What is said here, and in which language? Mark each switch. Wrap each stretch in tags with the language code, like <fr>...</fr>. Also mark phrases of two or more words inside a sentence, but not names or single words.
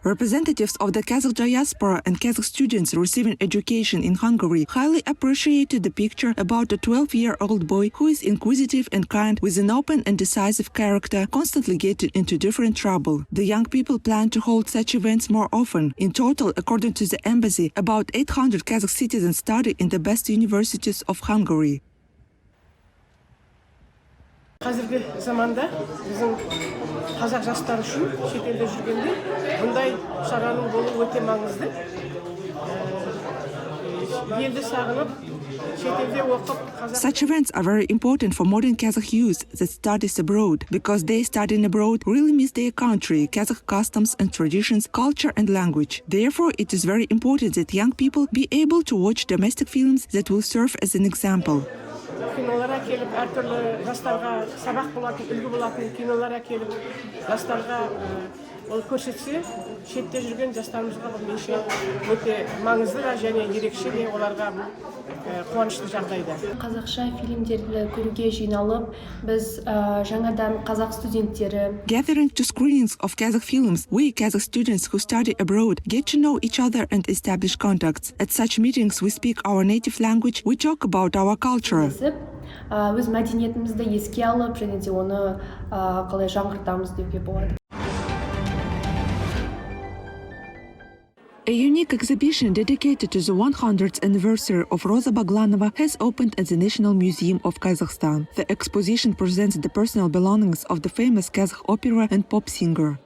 <en>Representatives of the Kazakh diaspora and Kazakh students receiving education in Hungary highly appreciated the picture about a 12-year-old boy who is inquisitive and kind with an open and decisive character, constantly getting into different trouble. The young people plan to hold such events more often. In total, according to the embassy, about 800 Kazakh citizens study in the best universities of Hungary.</en> <kk>Қазіргі заманда біздің қазақ жастары үшін шетелде жүргенде бұндай шараның болуы өте маңызды. Елді сағынып, шетелде оқып қазақ.</kk> <en>Such events are very important for modern Kazakh youth that studies abroad, because they studying abroad really miss their country, Kazakh customs and traditions, culture and language. Therefore, it is very important that young people be able to watch domestic films that will serve as an example.</en> <kk>Кинолар әкеліп, әртүрлі жастарға сабақ болатын, үлгі болатын кинолар әкеліп, жастарға ол көрсетсе, шетте жүрген жастарымызға бұл меніңше өте маңызды да және ерекше де оларға қуанышты жағдайда. Қазақша фильмдерді көруге жиналып, біз жаңадан қазақ студенттері.</kk> <en>Gathering to screenings of Kazakh films, we Kazakh students who study abroad get to know each other and establish contacts. At such meetings, we speak our native language, we talk about our culture.</en> <kk>Өз мәдениетімізді еске алып, және де оны қалай жаңғыртамыз деуге болады.</kk> <en>A unique exhibition dedicated to the 100th anniversary of Roza Baglanova has opened at the National Museum of Kazakhstan. The exposition presents the personal belongings of the famous Kazakh opera and pop singer.</en>